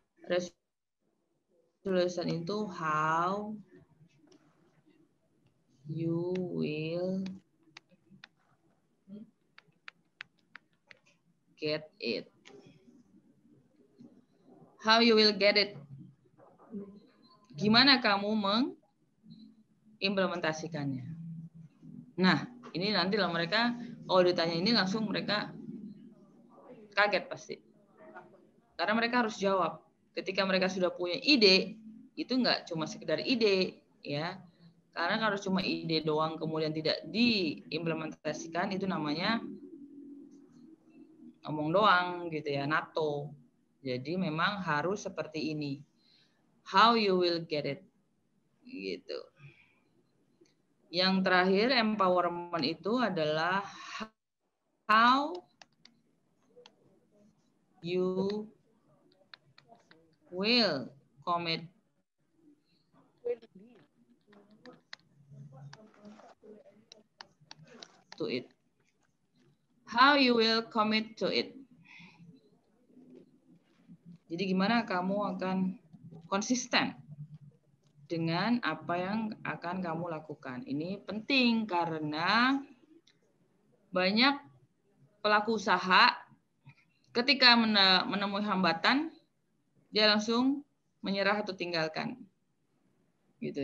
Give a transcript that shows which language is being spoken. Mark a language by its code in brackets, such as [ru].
[en] Resolution [id] itu [en] how you will get it. How you will get it. [id] Gimana kamu mengimplementasikannya. Nah, ini nanti lah mereka, kalau ditanya ini langsung mereka kaget pasti. Karena mereka harus jawab. Ketika mereka sudah punya ide, itu nggak cuma sekedar ide, ya. Karena kalau cuma ide doang kemudian tidak diimplementasikan, itu namanya ngomong doang gitu ya, NATO. Jadi memang harus seperti ini. [en] How you will get it, gitu. [id] Yang terakhir empowerment itu adalah [en] how you will commit to it. How you will commit to it. [id] Jadi gimana kamu akan konsisten dengan apa yang akan kamu lakukan. Ini penting karena banyak pelaku usaha ketika menemui hambatan, dia langsung menyerah atau tinggalkan. Gitu.